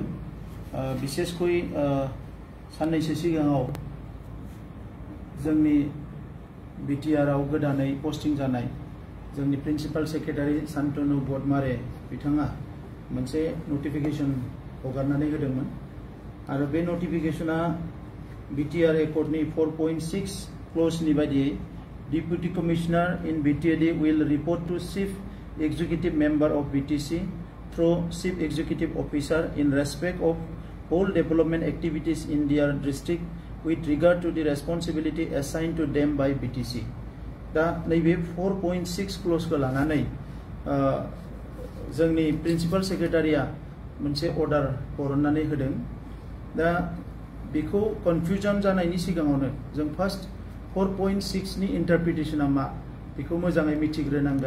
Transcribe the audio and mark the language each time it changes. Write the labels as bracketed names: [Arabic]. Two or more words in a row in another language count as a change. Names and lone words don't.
[Bodo] बिसेसकय साननैसो सिगाङाव जोंनि बिटिआर आव गोदानै पस्टिं जानाय जोंनि [English] principal secretary [Bodo] शान्तनु बदमारे बिथाङा मोनसे नटिफिकेशन हगारनानै होदोंमोन आरो बे नटिफिकेशना बिटिआर एकर्डनि 4.6 क्ल'जनि बायदियै [English] Deputy Commissioner in BTAD will report to Chief Executive Member of BTC through Chief Executive Officer in respect of all development activities in their district with regard to the responsibility assigned to them by BTC. [Bodo] दा नैबे 4.6 क्ल'ज खौ लानानै जोंनि [English] principal secretary [Bodo] मोनसे अर्डार हरनानै होदों। दा बेखौ कनफ्यूजन जानायनि सिगाङावनो जों फार्स्ट 4.6 नि इन्टारप्रिटेशना मा बेखौ मोजाङै मिथिग्रोनांगोन।